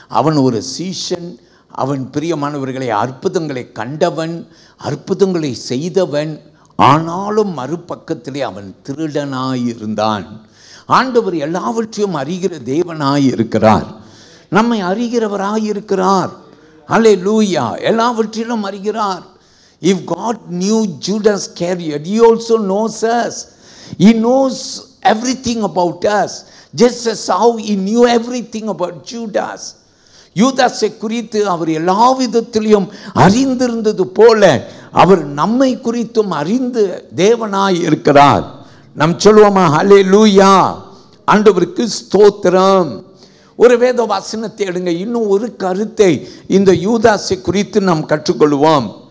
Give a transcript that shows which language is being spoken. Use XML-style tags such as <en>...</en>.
<ta>அவன் ஒரு சீஷன். அவன் பிரியமானவர்களை அற்புதங்களை கண்டவன், அற்புதங்களை செய்தவன், ஆனாலும் மறுபக்கத்திலே அவன் திருடனாயிருந்தான். ஆண்டவர் எல்லாவற்றையும் அறிகிற தேவனாய் இருக்கிறார், நம்மை அறிகிறவராய் இருக்கிறார். ஹல்லேலூயா. எல்லாவற்றிலும் அறிகிறார்.</ta> <en>If God knew Judas Iscariot, he also knows us. He knows everything about us, just as how he knew everything about Judas.</en> <ta>யூதாசை குறித்து அவர் எல்லா விதத்திலையும் அறிந்திருந்தது போல அவர் நம்மை குறித்தும் அறிந்து தேவனாய் இருக்கிறார். நாம் சொல்லுவோமா ஹல்லேலூயா, ஆண்டவருக்கு ஸ்தோத்திரம். ஒரு வேத வசனத்தை எடுங்க, இன்னும் ஒரு கருத்தை இந்த யூதாசை குறித்து நாம் கற்றுக்கொள்வோம்.</ta>